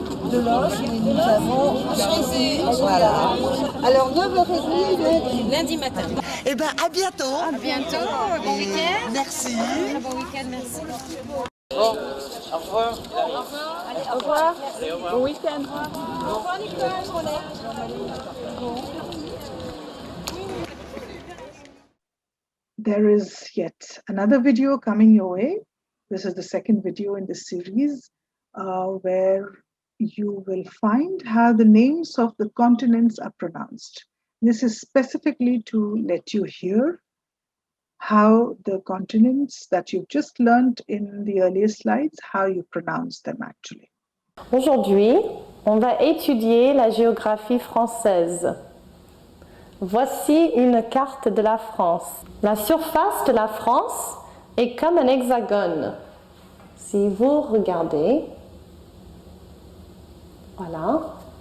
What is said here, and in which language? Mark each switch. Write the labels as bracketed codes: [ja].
[fr] De l'os, nous avons voilà. Alors 9h30 lundi matin. Eh bien à bientôt. À bientôt. Bon week-end. Merci. Bon week-end, merci. Bon, au revoir. Allez, au revoir. Bon week-end. Au revoir Nicolas, je relève. [en] there is yet another video coming your way. This is the second video in this series where you will find how the names of the continents are pronounced. This is specifically to let you hear how the continents that you've just learned in the earlier slides, how you pronounce them actually. [fr] Aujourd'hui, on va étudier la géographie française. Voici une carte de la France. La surface de la France est comme un hexagone. Si vous regardez, voilà.